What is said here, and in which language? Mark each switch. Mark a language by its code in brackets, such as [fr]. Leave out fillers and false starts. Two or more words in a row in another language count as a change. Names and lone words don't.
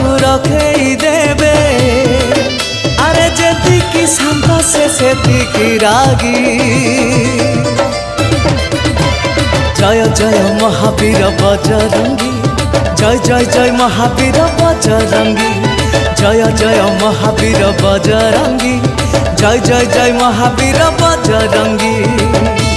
[or] ରଖେଇ ଦେବେ। ଆରେ ଯେତିକି ଶାନ୍ତ ସେ ସେତିକି ରାଗୀ। [hi] जय जय महावीर बजरंगी, जय जय जय महावीर बजरंगी, जय जय महावीर बजरंगी, जय जय जय महावीर बजरंगी।